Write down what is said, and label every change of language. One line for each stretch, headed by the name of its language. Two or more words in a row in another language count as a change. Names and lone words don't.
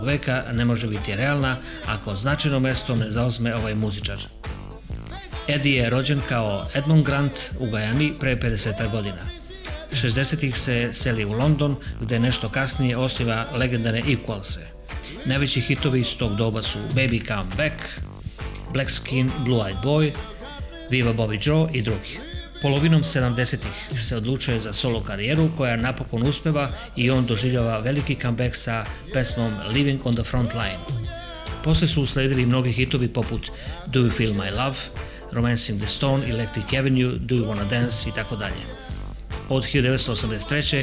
Serbian: veka ne može biti realna ako značajno mesto ne zauzme ovaj muzičar. Eddy je rođen kao Edmund Grant u Gajani pre 50 godina. 60-ih se seli u London, gde nešto kasnije osniva legendarne Equalse. Najveći hitovi iz tog doba su Baby Come Back, Black Skin, Blue Eyed Boy, Viva Bobby Joe i drugi. Polovinom 70-ih se odlučuje za solo karijeru koja napokon uspeva i on doživljava veliki comeback sa pesmom Living on the Front Line. Posle su usledili mnogi hitovi poput Do You Feel My Love, Romancing the Stone, Electric Avenue, Do You Wanna Dance i tako dalje. Od 1983.